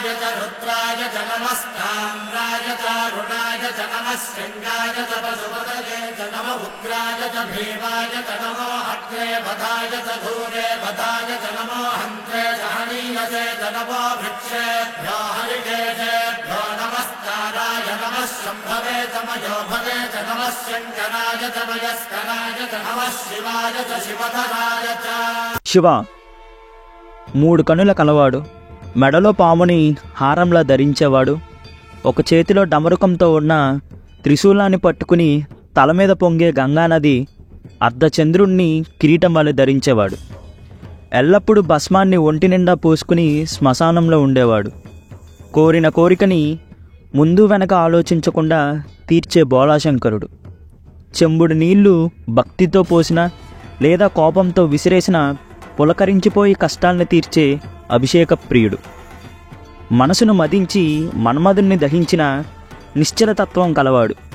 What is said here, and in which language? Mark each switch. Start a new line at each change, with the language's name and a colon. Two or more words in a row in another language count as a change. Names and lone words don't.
Sanskrit: रुद्राय च नमस्ताम्राय च रुणाय च नमः शृङ्गाय च पशुपतये च नम उग्राय च भीमाय च नमो अग्रे वधाय च धूरे वधाय च नमो हन्त्रे च हनीयसे च नमो वृक्षेभ्यो हरिकेशेभ्यो नमस्काराय नमः शम्भवे च मयोभवे च नमः शङ्कराय च मयस्कराय च नमः शिवाय च शिवधराय च।
Telugu: శివ మూడు కనుల కలవాడు, మెడలో పాముని హారంలా ధరించేవాడు, ఒక చేతిలో డమరుకంతో ఉన్న త్రిశూలాన్ని పట్టుకుని తల మీద పొంగే గంగానది అర్ధచంద్రుణ్ణి కిరీటం వల్ల ధరించేవాడు, ఎల్లప్పుడూ భస్మాన్ని ఒంటి నిండా పూసుకుని శ్మశానంలో ఉండేవాడు, కోరిన కోరికని ముందు వెనక ఆలోచించకుండా తీర్చే బోళాశంకరుడు, చెంబుడు నీళ్లు భక్తితో పోసిన లేదా కోపంతో విసిరేసిన పులకరించిపోయి కష్టాల్ని తీర్చే అభిషేక ప్రియుడు, మనసును మదించి మన్మధుణ్ణి దహించిన నిశ్చలతత్వం కలవాడు.